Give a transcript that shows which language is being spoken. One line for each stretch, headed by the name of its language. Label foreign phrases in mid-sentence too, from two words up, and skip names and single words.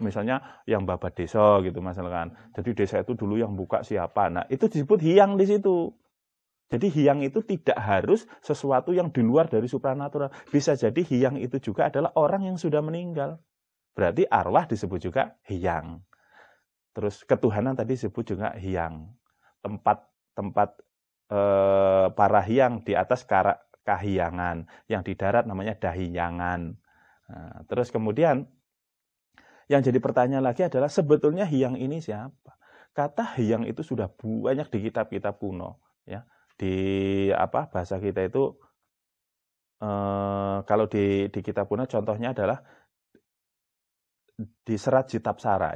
Indonesian: Misalnya yang babat desa gitu misalkan. Jadi desa itu dulu yang buka siapa. Nah, itu disebut hyang di situ. Jadi hyang itu tidak harus sesuatu yang di luar dari supranatural. Bisa jadi hyang itu juga adalah orang yang sudah meninggal. Berarti arwah disebut juga hyang. Terus ketuhanan tadi disebut juga hyang. Tempat para hyang di atas kahyangan. Yang di darat namanya dahyangan. Nah, terus kemudian yang jadi pertanyaan lagi adalah sebetulnya hyang ini siapa? Kata hyang itu sudah banyak di kitab-kitab kuno. Ya. Di bahasa kita itu kalau di kitab kuno contohnya adalah di Serat Jitapsara ya.